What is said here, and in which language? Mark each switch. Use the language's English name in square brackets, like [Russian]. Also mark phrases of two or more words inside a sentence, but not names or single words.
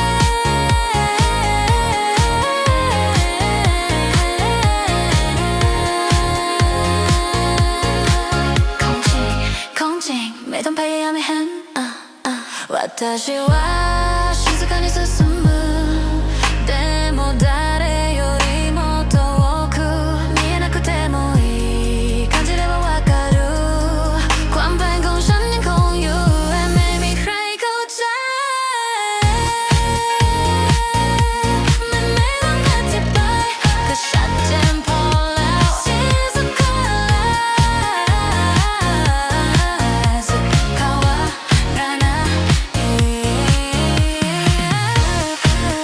[Thai] ของจริงไม่ต้องพยายามให้เห็น [Japanese] 私は静かに進むでも誰よりも遠く見えなくてもいい感じればわかる [Thai] ความเป็นของฉันยังคงอยู่และไม่มีใครเข้าใจมันไม่ต้องอธิบายก็ชัดเจนพอแล้ว [Japanese] 静か変わらない